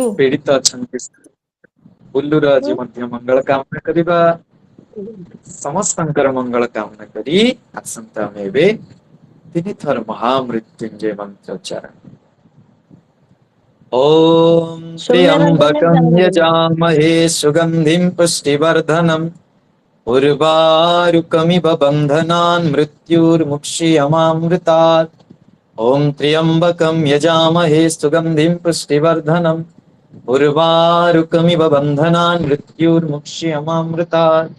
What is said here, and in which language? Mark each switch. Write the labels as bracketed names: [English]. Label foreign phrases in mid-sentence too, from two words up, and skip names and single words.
[Odia] ପୀଡିତ ଅଛନ୍ତି ବୁଲୁର ଆଜି ମଧ୍ୟ ମଙ୍ଗଳ କାମନା କରିବା। ସମସ୍ତଙ୍କର ମଙ୍ଗଳ କାମନା କରି ଆସନ୍ତୁ ଆମେ ଏବେ 3 ଥର ମହାମୃତ୍ୟୁଞ୍ଜୟ ମନ୍ତ୍ର ଉଚ୍ଚାରଣ। [Sanskrit] ॐ [Odia] ସୌମ୍ୟ ରଞ୍ଜନ [Sanskrit] त्र्यम्बकं [Odia] ଜନ୍ମଦିନ। [Sanskrit] यजामहे सुगन्धिं पुष्टिवर्धनम् उर्वारुकमिव बन्धनान् मृत्युर्मुक्षीयमामृतात्। ॐ त्र्यम्बकं यजामहे सुगन्धिं पुष्टिवर्धनम् उर्वारुकमिव बन्धनान् मृत्युर्मुक्षीयमामृतात्।